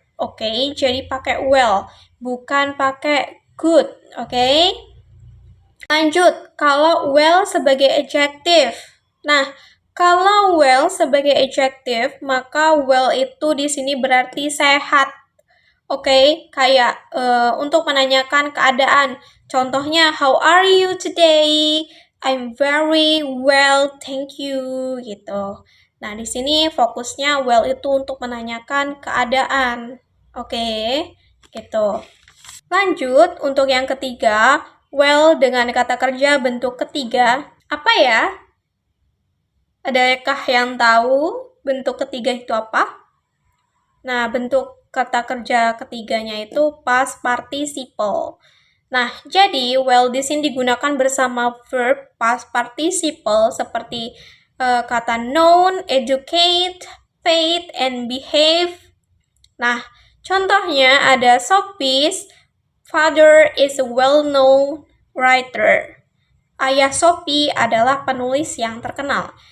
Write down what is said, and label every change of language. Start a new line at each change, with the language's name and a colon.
Indonesian: Oke, jadi pakai well, bukan pakai good. Oke. Lanjut, kalau well sebagai adjective. Nah, kalau well sebagai adjective, maka well itu di sini berarti sehat. Oke, kayak untuk menanyakan keadaan.
English: Contohnya, how are you today? I'm very well, thank you, gitu.
Indonesian: Nah, di sini fokusnya well itu untuk menanyakan keadaan. Oke, gitu. Lanjut, untuk yang ketiga, well dengan kata kerja bentuk ketiga. Apa ya? Adakah yang tahu bentuk ketiga itu apa? Nah, bentuk kata kerja ketiganya itu past participle. Nah, jadi well di sini digunakan bersama verb past participle seperti kata known, educate, paid, and behave. Nah, Contohnya ada
English: Sophie's father is a well-known writer.
Indonesian: Ayah Sophie adalah penulis yang terkenal.